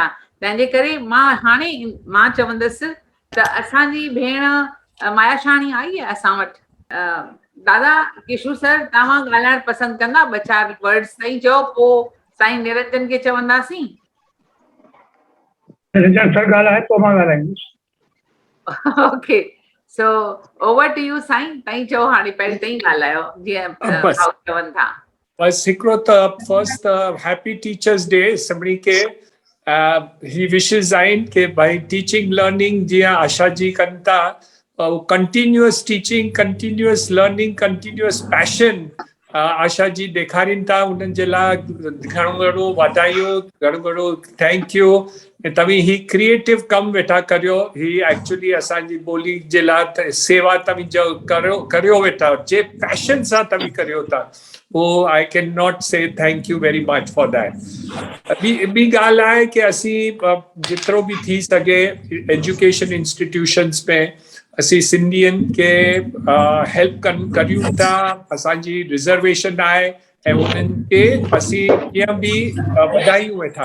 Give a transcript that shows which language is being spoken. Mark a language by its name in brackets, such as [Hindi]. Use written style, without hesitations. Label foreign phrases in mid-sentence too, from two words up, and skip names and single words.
[Sindhi] तंहिंजे करे मां चवंदसि त असांजी भेण मायाशाणी आई आहे असां वटि। दादा किशू सर, तव्हां ॻाल्हाइण पसंदि कंदा? ॿ चारि वर्ड्स ताईं चओ, पोइ साईं निरंजन खे चवंदासीं। निरंजन सर ॻाल्हाए पोइ मां ॻाल्हाईंदुसि। [English] okay, so over to you [Sindhi] साईं, तव्हीं चओ हाणे, पहिरीं तव्हीं ॻाल्हायो जीअं भाउ चवनि था। बस हिकिड़ो त [English] first happy teachers day [Sindhi] सभिनी खे। ही विशिस आहिनि कि भाई [English] teaching learning [Sindhi] जीअं आशा जी कनि था, [English] continuous teaching, continuous learning, continuous passion [Sindhi] आशा जी ॾेखारीनि था। उन्हनि जे लाइ घणो घणो वाधायूं, घणो घणो [English] thank you. [Sindhi] ऐं तव्हीं ही क्रिएटिव कमु वेठा करियो, ही एक्चुअली असांजी ॿोली जे लाइ सेवा तव्हीं जो करियो वेठा, जे पैशन सां तव्हीं करियो था, [English] Oh, I cannot say thank you very much for that. [Sindhi] ॿी ॻाल्हि आहे कि असीं जेतिरो बि थी सघे [English] education institutions [Sindhi] में असीं सिंधियुनि खे हेल्प करियूं था। असांजी रिज़र्वेशन आहे ऐं उन्हनि खे असीं कीअं बि वधायूं वेठा।